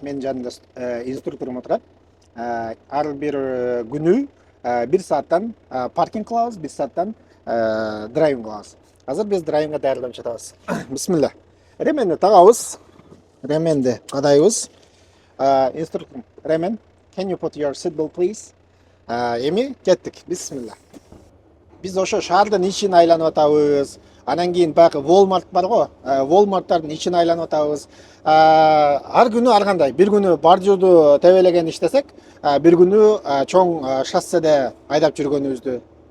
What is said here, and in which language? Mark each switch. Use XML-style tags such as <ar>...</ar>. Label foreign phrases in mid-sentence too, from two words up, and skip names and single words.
<ky>Менин жанымда инструкторум отурат. Ар бир күнү 1 сааттан паркинг кылабыз, 1 сааттан драйвинг кылабыз. Азыр биз драйвингге даярданып жатабыз. Бисмилла. Ременди тагабыз. Ременди кадайбыз. Инструктор, Ремен,</ky> <en>can you put your seatbelt please?</en> <ky>Эми кеттик. Бисмилла. Биз ошо шаардын ичин айланып атабыз. Анан кийин баягы Walmart бар го. Walmarttардын ичин айланып атабыз. Ар күнү ар кандай. Бир күнү бордюрду тебелеген иштесек, бир күнү чоң шосседе айдап жүргөнүбүздү.</ky>